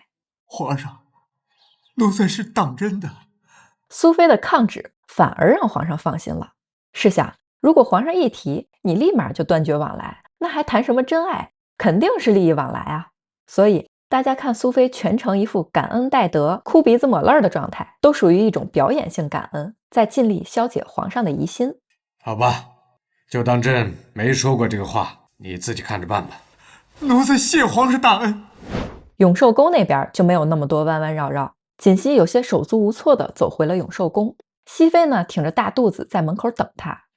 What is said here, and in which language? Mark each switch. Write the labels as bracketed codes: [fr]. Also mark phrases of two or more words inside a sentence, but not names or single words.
[zh] 皇上，奴才是當真的。蘇妃的抗旨反而讓皇上放心了。試想，如果皇上一提，你立馬就斷絕往來，那還談什麼真愛？肯定是利益往來啊。所以大家看蘇妃全程一副感恩戴德、哭鼻子抹淚的狀態，都屬於一種表演性感恩，在盡力消解皇上的疑心。好吧，就當朕沒說過這個話，你自己看着辦吧。奴才謝皇上大恩。永壽宮那邊就沒有那麼多彎彎繞繞，槿汐有些手足無措地走回了永壽宮。熹妃呢，挺着大肚子在門口等他。